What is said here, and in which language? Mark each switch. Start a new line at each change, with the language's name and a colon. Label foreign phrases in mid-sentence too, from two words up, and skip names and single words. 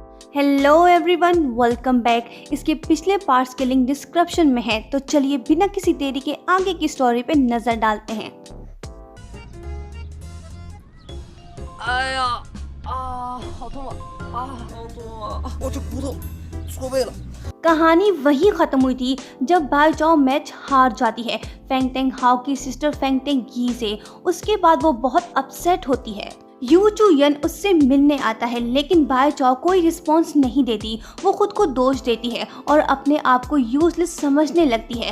English: hello everyone, welcome back.
Hindi: इसके पिछले पार्ट्स के
English: link description
Hindi: में है, तो चलिए बिना किसी देरी के आगे की स्टोरी पे नजर डालते हैं।
Chinese: 아야,好痛啊！好痛啊！我这骨头错位了。
Hindi: कहानी वहीं खत्म हुई थी जब बाई चाओ मैच हार जाती है फेंग टेंग हाओ की सिस्टर फेंग टेंग गी से। उसके बाद वो बहुत अपसेट होती है। यू चू यन उससे मिलने आता है, लेकिन बाई चाओ कोई रिस्पॉन्स नहीं देती। वो खुद को दोष देती है और अपने आप को यूजलेस समझने लगती है।